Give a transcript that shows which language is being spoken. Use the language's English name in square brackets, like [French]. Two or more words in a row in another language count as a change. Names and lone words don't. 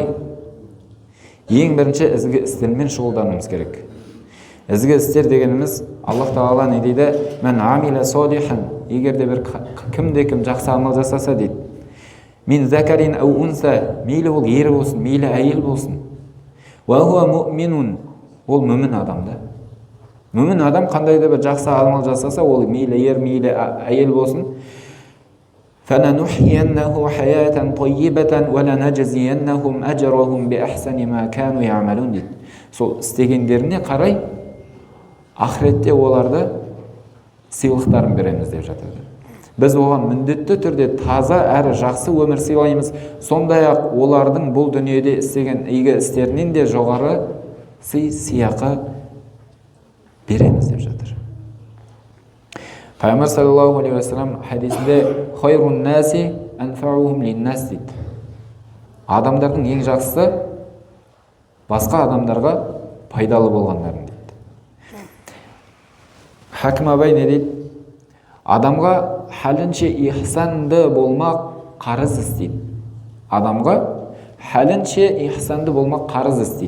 [Kazakh] Ең бірінші ізгі істермен шұғылдануымыз керек. Ізгі істер дегеніміз, Аллах Тағала не дейді? [Arabic] مَن عَمِلَ صَالِحًا. [Kazakh] Егер де бір кім жақсы амал жасаса дейді. [Arabic] من ذكر أو أنثى, [Kazakh] мейлі ол ер болсын, мейлі әйел болсын. [Arabic] وهو مؤمن. [Kazakh] Ол мүмін адам да. Мүмін адам қандай да бір жақсы амал жасаса, ол мейлі ер, мейлі әйел болсын. [Arabic] فَنَنُحْيَنَّهُ حَيَاةً طَيِّبَةً وَلَنَجْزِيَنَّهُمْ أَجْرَهُمْ بِأَحْسَنِ مَا كَانُوا يَعْمَلُونَ дейді. [Kazakh] Сол істегендеріне қарай ақыретте оларды сыйлықтарын береміз деп жатыр. Біз оған міндетті түрде таза әрі жақсы өмір сыйлаймыз. Сондай-ақ олардың бұл дүниеде істеген игі істерінен де жоғары сыйақы береміз деп жатыр. Пайғамбар [Arabic] صلى الله عليه وسلم [Kazakh] хадисінде [Arabic] «خير الناس أنفعهم للناس» [Kazakh] дейді. Адамдардың ең жақсысы басқа адамдарға пайдалы болғандарын дейді. Хакім Абай не дейді? Адамға хәлінше ихсанды болмақ қарыз істейді. Адамға хәлінше ихсанды болмақ қарыз істейді.